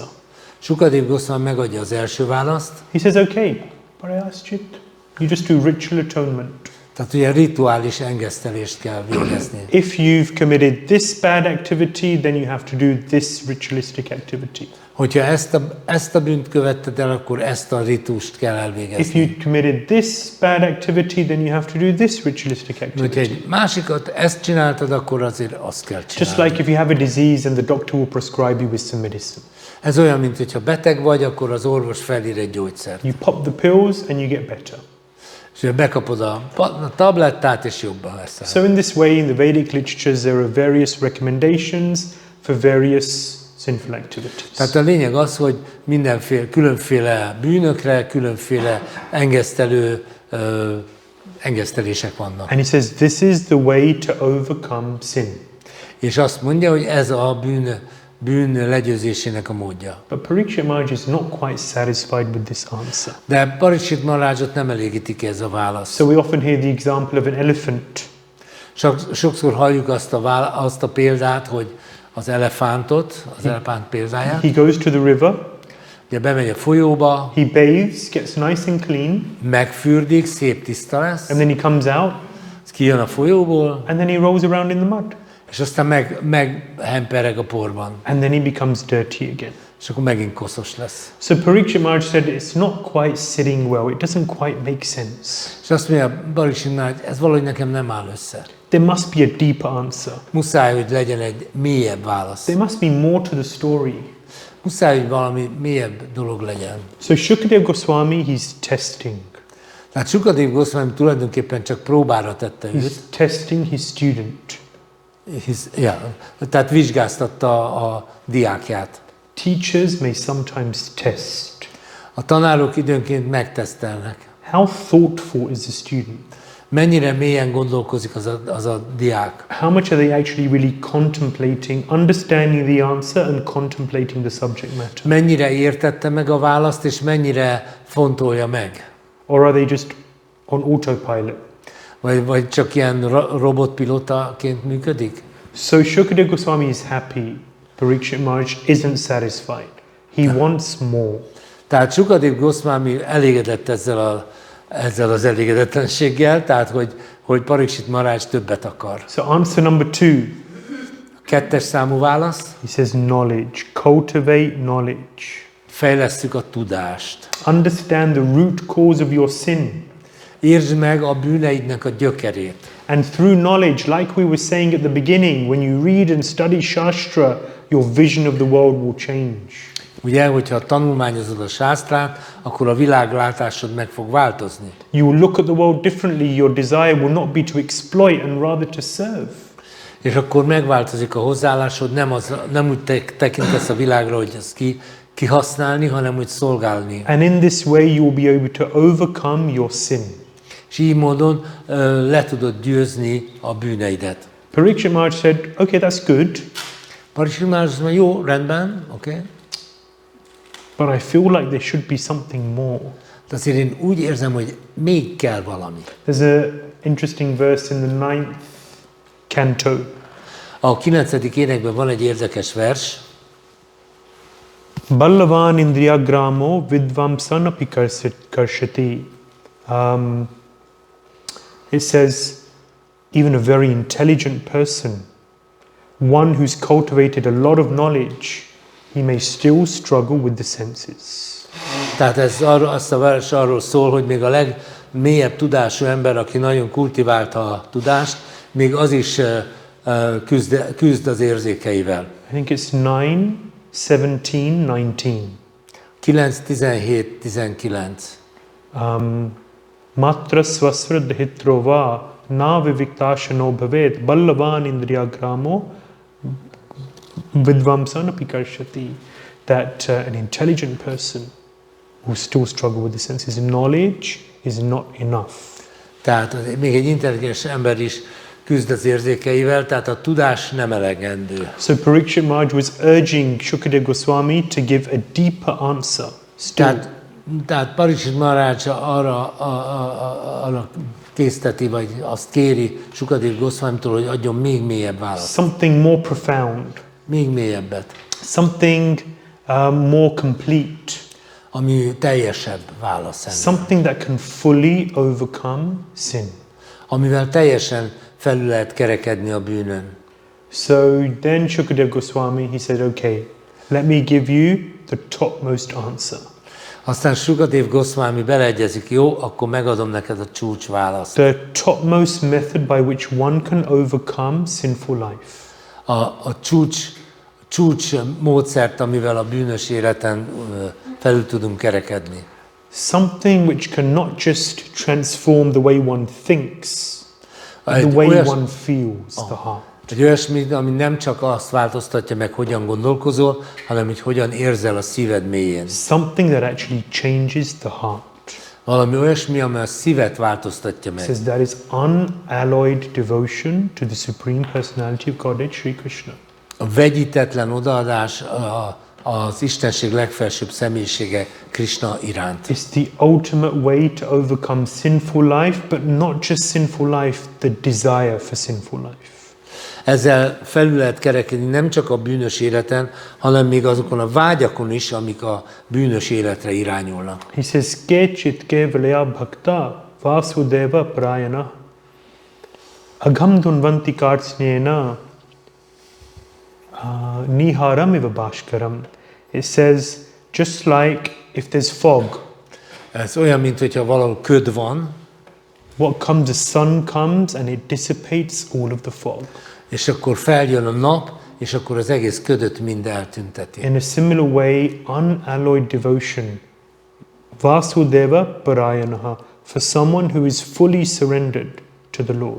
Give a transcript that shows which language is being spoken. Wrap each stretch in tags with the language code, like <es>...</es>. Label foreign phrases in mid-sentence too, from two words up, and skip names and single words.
<hu>Sukadeva Goswami megadja az első választ.</hu> <en>He says, okay, Parayasjit, you just do ritual atonement.</en> <hu>Tehát ugye rituális engesztelést kell végezni.</hu> <en>If you've committed this bad activity, then you have to do this ritualistic activity.</en> <hu>Hogyha ezt a bűnt követted el, akkor ezt a ritust kell</hu> <en>If</en> <hu>elvégezni.</hu> <en>you committed this bad activity, then you have to do this ritualistic</en> <hu>Hogyha</hu> <en>activity.</en> <hu>egy másikat ezt csináltad, akkor azért azt kell</hu> <en>Just</en> <hu>csinálni.</hu> <en>like if you have a disease and the doctor will prescribe you with some medicine.</en> <hu>Ez olyan, mint hogyha beteg vagy, akkor az orvos felír egy gyógyszert.</hu> <en>You pop the pills and you get better.</en> <hu>És ugye bekapod a tablettát, és jobban leszel.</hu> <en>So in this way, in the Vedic literatures, there are various recommendations for various sinful activities.</en> <hu>Tehát a lényeg az, hogy különféle bűnökre, különféle engesztelések vannak.</hu> <en>And he says, this is the way to overcome sin.</en> <hu>És azt mondja, hogy ez a bűn legyőzésének a módja.</hu> <en>But Parikshit Maharaj is not quite satisfied with this answer.</en> <hu>De Parikshit Maharajot nem elégíti ki ez a válasz.</hu> <en>So we often hear the example of an elephant.</en> <hu>Sokszor halljuk azt a példát, hogy az elefántot, az elefánt példáját.</hu> <en>He goes to the river,</en> <hu>Ugye bemegy a folyóba,</hu> <en>he bathes, gets nice and clean,</en> <hu>megfürdik, szép tiszta lesz,</hu> <en>and then he comes out,</en> <hu>kijön a folyóból,</hu> <en>and then he rolls around in the mud.</en> <hu>és aztán meghempereg a porban,</hu> <en>And then he becomes dirty again.</en> <hu>és akkor megint koszos lesz.</hu> <en>So Parikshit Maharaj said it's not quite sitting well, it doesn't quite make sense.</en> <hu>És azt mondja Parikshit Maharaj, ez valahogy nekem nem áll össze.</hu> <en>There must be a deeper answer.</en> <hu>Muszáj, hogy legyen egy mélyebb válasz.</hu> <en>There must be more to the story.</en> <hu>Muszáj, hogy valami mélyebb dolog legyen.</hu> <en>So Shukadeva Goswami, he's testing.</en> <hu>Tehát Sukadeva Goswami tulajdonképpen csak próbára tette</hu> <en>He's</en> <hu>őt.</hu> <en>testing his student.</en> <hu>Tehát vizsgáztatta a diákját.</hu> <en>Teachers may sometimes test.</en> <hu>A tanárok időnként megtesztelnek.</hu> <en>How thoughtful is the student?</en> <hu>Mennyire mélyen gondolkozik az a diák.</hu> <en>How much are they actually really contemplating, understanding the answer and contemplating the subject matter?</en> <hu>Mennyire értette meg a választ, és mennyire fontolja meg.</hu> <en>Or are they just on autopilot?</en> <hu>Vagy csak ilyen robotpilotaként működik?</hu> <en>So Shukadeva Goswami is happy. Parikshit Maharaj isn't satisfied. He wants more.</en> <hu>Tehát Sukadeva Goswami elégedett ezzel az elégedetlenséggel, tehát hogy Parikshit Maharaj többet akar.</hu> <en>So answer number 2.</en> <hu>Kettes számú válasz.</hu> <en>He says knowledge. Cultivate knowledge.</en> <hu>Fejlesszük a tudást.</hu> <en>Understand the root cause of your sin.</en> <hu>Értsd meg a bűneidnek a gyökerét.</hu> <en>And through knowledge, like we were saying at the beginning, when you read and study Shastra, your vision of the world will change.</en> <hu>Ugye, hogyha tanulmányozod a sásztrát, akkor a világlátásod meg fog változni.</hu> <en>You will look at the world differently. Your desire will not be to exploit and rather to serve.</en> <hu>És akkor megváltozik a hozzáállásod, nem úgy tekintesz a világra, hogy ezt kihasználni, hanem úgy szolgálni.</hu> <en>And in this way, you will be able to overcome your sin.</en> <hu>És így módon le tudod győzni a bűneidet.</hu> <en>Parikshit Maharaj said, okay, that's good,</en> <hu>Parikshit Maharaj azt mondja, jó, rendben, oké.</hu> <en>Okay. but I feel like there should be something more.</en> <hu>De azért én úgy érzem, hogy még kell valami.</hu> <en>There's an interesting verse in the 9th canto.</en> <hu>A 9. énekben van egy érdekes vers.</hu> <sa>Ballavan indriyagramo vidvamsanapi karshati.</sa> <en>It says, even a very intelligent person, one who's cultivated a lot of knowledge, he may still struggle with the senses.</en> <hu>Tehát azt a vers arról szól, hogy még a legmélyebb tudású ember, aki nagyon kultiválta a tudást, még az is küzd az érzékeivel.</hu> <en>I think it's 9:17-19.</en> <hu>9, 17, 19.</hu> <sa>Matra swasra dhitrova na viviktashano bhavet ballavan indriyagramo vidvamsanapi karshati.</sa> <en>That an intelligent person will still struggle with the senses. Knowledge is not enough.</en> <hu>Tehát még egy intelligens ember is küzd az érzékeivel, tehát a tudás nem elegendő.</hu> <en>So Parikshit Maharaj was urging Shukadeva Goswami to give a deeper answer.</en> <hu>Tehát Parikshit Maharaj arra készteti, vagy azt kéri Shukadeva Goswamitól, hogy adjon még mélyebb választ.</hu> <en>Something more profound.</en> <hu>Még mélyebbet.</hu> <en>Something more complete.</en> <hu>Ami teljesebb válasz ennek.</hu> <en>Something that can fully overcome sin.</en> <hu>Amivel teljesen felül lehet kerekedni a bűnön.</hu> <en>So then Shukadeva Goswami, he said, okay, let me give you the topmost answer.</en> <hu>Aztán Shukadeva Goswami beleegyezik, jó, akkor megadom neked a csúcs választ.</hu> <en>The topmost method by which one can overcome sinful life.</en> <hu>A csúcs módszert, amivel a bűnös életen felül tudunk kerekedni.</hu> <en>Something which can not just transform the way one thinks, but the way one feels, the heart.</en> <hu>Egy olyasmi, ami nem csak azt változtatja meg, hogyan gondolkozol, hanem hogy hogyan érzel a szíved mélyén.</hu> <en>Something that actually changes the heart.</en> <hu>Valami olyasmi, ami a szívet változtatja meg.</hu> <en>It says that is unalloyed devotion to the Supreme Personality of Godhead, Sri Krishna.</en> <hu>A vegyítetlen odaadás az Istenség legfelsőbb személyisége Krishna iránt.</hu> <en>It's the ultimate way to overcome sinful life, but not just sinful life, the desire for sinful life.</en> <hu>Ezzel felül lehet kerekedni nem csak a bűnös életen, hanem még azokon a vágyakon is, amik a bűnös életre irányulnak.</hu> <en>He says,</en> <sa>Kechit kevalaya bhakta vasudeva prayana aghamdunvanti kartsnena niharam eva bhaskaram.</sa> <en>It says, just like if there's fog.</en> <hu>Ez olyan, mint hogyha valahol köd van.</hu> <en>What comes, the sun comes and it dissipates all of the fog.</en> <hu>És akkor feljön a nap, és akkor az egész ködöt mind eltünteti.</hu> <en>In a similar way, unalloyed devotion,</en> <sa>Vasudeva Parayanaha,</sa> <en>for someone who is fully surrendered to the Lord.</en>